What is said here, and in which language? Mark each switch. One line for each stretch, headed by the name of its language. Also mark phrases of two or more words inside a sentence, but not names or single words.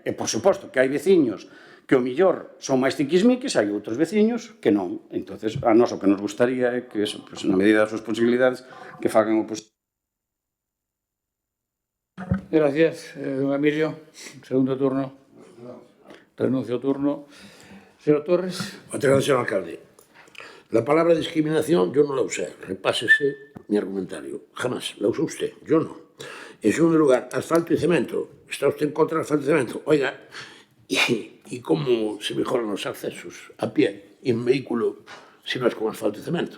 Galician: E por suposto que hai veciños que o millor son máis tiquismiques, hai outros veciños que non. Entonces, a nós o que nos gustaría é que, na medida das súas posibilidades, que fagan o posible. Gracias, don Emilio. Segundo turno. Renuncio ao turno.
Spanish: Señor Torres. Muchas gracias, señor alcalde. La palabra discriminación yo no la usé. Repásese mi argumentario. Jamás la usó usted. Yo no. En segundo lugar, asfalto y cemento. ¿Está usted en contra del asfalto y cemento? Oiga, ¿y cómo se mejoran los accesos a pie y en vehículo si no es con asfalto y cemento?